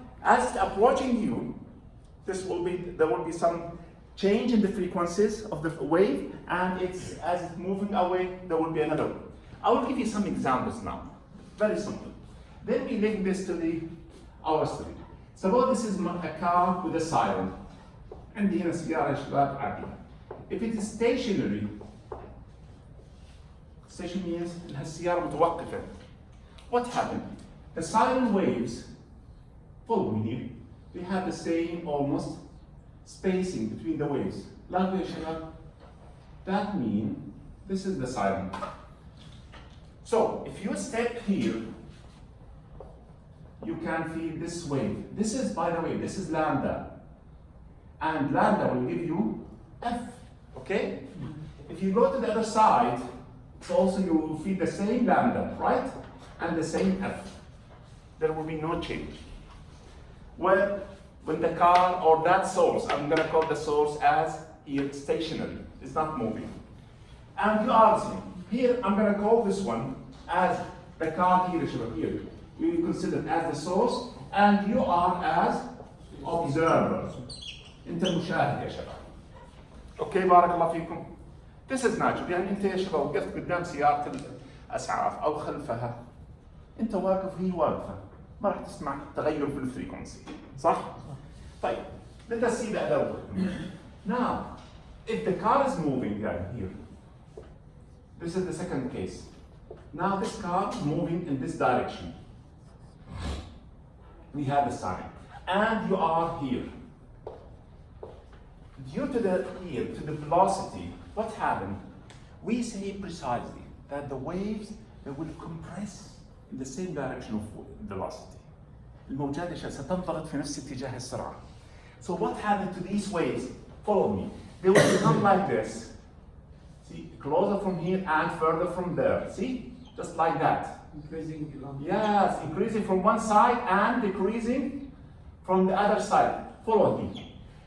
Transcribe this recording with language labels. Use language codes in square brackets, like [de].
[en] As it's approaching you, there will be some change in the frequencies of the wave, and as it's moving away, there will be another. I will give you some examples now. Very simple. Then we link this to our story. Suppose this is a car with a siren. [ar] عندي هنا سيارة يا شباب عادية. [en] If it is stationary, station means [ar] إنها السيارة متوقفة. [en] What happened? The siren waves, follow me here, we have the same almost spacing between the waves. [ar] لاحظوا يا شباب. [en] That means this is the siren. So if you step here, you can feel this wave. This is, by the way, this is lambda. And lambda will give you F, okay? If you go to the other side, so also you will feel the same lambda, right? And the same F. There will be no change. Well, when the car or that source, I'm gonna call the source as here stationary, it's not moving. And you are seeing, here I'm gonna call this one as the car here. We consider as the source and you are as observer. [ar] انت المشاهد يا شباب. اوكي بارك الله فيكم. [en] This is natural. [ar] يعني انت يا شباب وقفت قدام سيارة الاسعاف او خلفها. انت واقف وهي واقفة. ما راح تسمع تغير في الفريكونسي. صح؟ طيب. [en] Let us see the other one. Now, if the car is moving here, this is the second case. Now this car is moving in this direction. We have a sign. And you are here. Due to the velocity, what happened? We say precisely that the waves they will compress in the same direction of velocity. [ar] الموجات ستنضغط في نفس اتجاه السرعة. [en] So what happened to these waves? Follow me. They will become like this. See, closer from here and further from there. See, just like that. Increasing. Yes, increasing from one side and decreasing from the other side. Follow me.